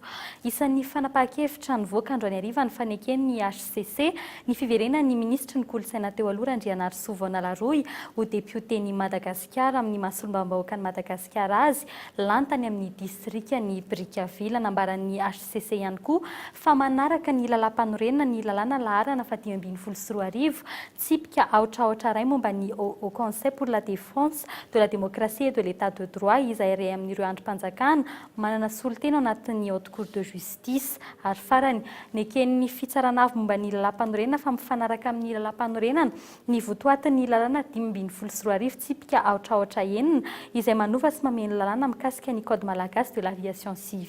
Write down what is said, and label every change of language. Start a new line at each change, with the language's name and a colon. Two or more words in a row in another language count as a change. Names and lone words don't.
Malagasy: Isan'ny fanapa-kevitra nivoaka androany hariva ny faneken'ny HCC ny fiverena ny ministra ny kolontsaina teo aloha Randrianarysova Nalaroy ho député-ny Madagasikara amin'ny masolombam-bahoaka ny Madagasikara azy lantany amin'ny distrikany Brika vila nambaran'ny HCC ihany koa fa manaraka ny lalam-panorenana ny lalàna laharana 524 tsipika aotraotra ray momba ny
French: au Conseil pour la défense de la démocratie et de l'état de droit
Malagasy: izay ray amin'ireo androm-panjakana manana solotena ao anatin'ny
French: haute cour de justice
Malagasy: ary farany neken'ny fitsarana avy momba ny lalam-panorenana fa mifanaraka amin'ny lalam-panorenana ny votoatin'ny lalàna 524 tsipika aotraotra enina izay manova sy mameno lalàna mikasika ny code malagasy
French: de l'aviation civile.